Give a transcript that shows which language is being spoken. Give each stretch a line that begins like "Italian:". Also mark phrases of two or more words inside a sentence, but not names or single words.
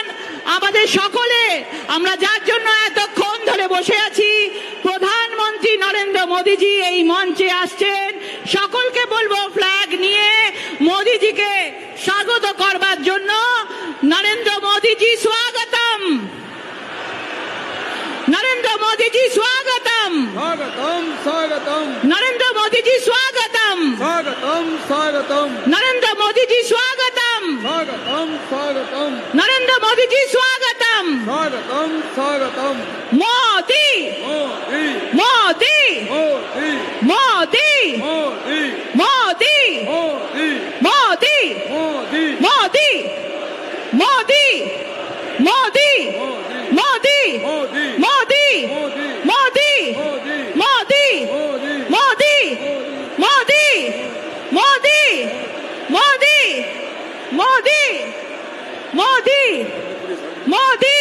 Bangla: আমাদের সকলে আমরা যার জন্য এতক্ষণ ধরে বসে আছি, প্রধানমন্ত্রী নরেন্দ্র মোদিজি এই মঞ্চে আসছেন। সকলকে বলবো ফ্ল্যাগ নিয়ে মোদিজিকে স্বাগত করবার জন্য। নরেন্দ্র মোদিজি স্বাগতম, নরেন্দ্র মোদিজি স্বাগতম,
Hindi: स्वागतम स्वागतम
Bangla: নরেন্দ্র মোদিজি স্বাগতম,
Hindi: स्वागतम स्वागतम
Bangla: নরেন্দ্র মোদিজি স্বাগতম,
Hindi: स्वागतम स्वागतम
Bangla: নরেন্দ্র মোদিজি স্বাগতম।
Hindi: स्वागतम स्वागतम
Bangla: মোদি
Hindi: मोदी
Bangla: মোদি
Hindi: मोदी
Bangla: মোদি
Hindi: मोदी
Bangla: মোদি
Hindi: मोदी
Bangla: মোদি মোদি মোদি মোদি মোদি মোদি মোদি মোদি মোদি মোদি মোদি মোদি।